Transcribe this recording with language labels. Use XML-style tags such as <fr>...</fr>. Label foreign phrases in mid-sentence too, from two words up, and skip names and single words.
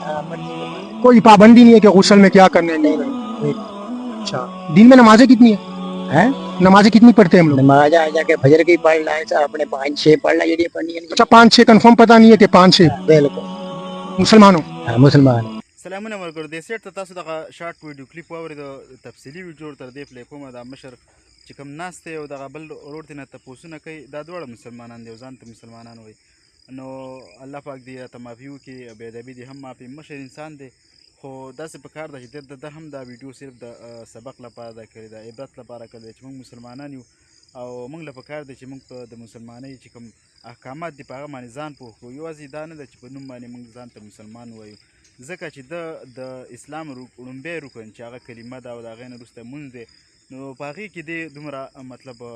<ur>مرضی کے مالک. کوئی پابندی نہیں ہے کہ غسل میں کیا کرنا ہے، نہیں नहीं, नहीं। اچھا، دن میں نمازیں کتنی ہے? हैं? نمازیں کتنی پڑھتے ہیں ہم لوگ? نماز آ جا کے فجر کی پڑھ لا، ایسا اپنے 5-6 پڑھ لا، یہ پڑھنی ہے. اچھا، 5-6 کنفرم پتا نہیں ہے کہ 5-6 बिल्कुल। मुसलमानों? ہاں، مسلمان.</ur> <ps>سلامونه ورکړو د سیټ ته تاسو دغه</ps> <en>short video clip</en> <ps>واورید تفصیلی ویډیو تر دې پلی کومه د مشر چې کوم ناست دی او دغه بل ورور ته نه تپوسونه کوي دا دواړه مسلمانان دي او ځان ته مسلمانان وایي نو الله پاک دې راته معافي وکړي بې ادبي دې هم معافي مشر انسان دی خو داسې په کار ده چې د هم دا ویډیو صرف د سبق لپاره ده کړې ده عبرت لپاره کړې ده چې موږ مسلمانان یو او موږ له پکار دی چې موږ په د مسلمانۍ چې کوم احکامات دي په هغه باندې ځان پوه کړو یوازې دا نه ده چې په نوم باندې موږ ځان ته مسلمان وایو ځکه چې د اسلام لومبی رکن چې هغه کلمه ده او د هغې نه وروسته مونځ دی نو په هغې کې دی دومره مطلب</ps>